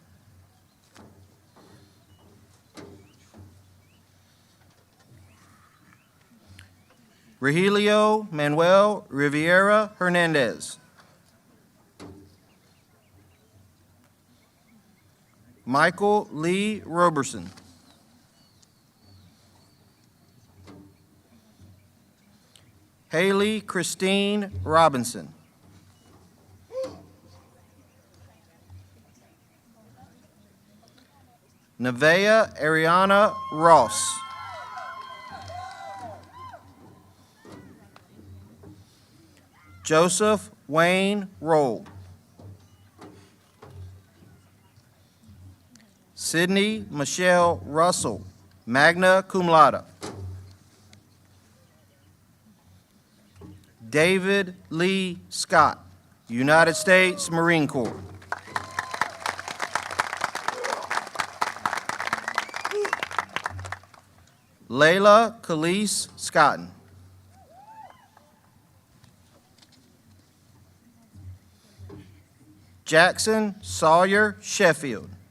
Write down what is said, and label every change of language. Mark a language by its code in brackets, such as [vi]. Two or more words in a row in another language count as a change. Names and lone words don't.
[en] Rogelio Manuel Riviera Hernandez. Michael Lee Roberson. Haley Christine Robinson. Nevaeh Ariana Ross. Joseph Wayne Roll. Sydney Michelle Russell, [la] magna cum laude. [en] David Lee Scott, United States Marine Corps. Layla Khalees Scotton. Jackson Sawyer Sheffield.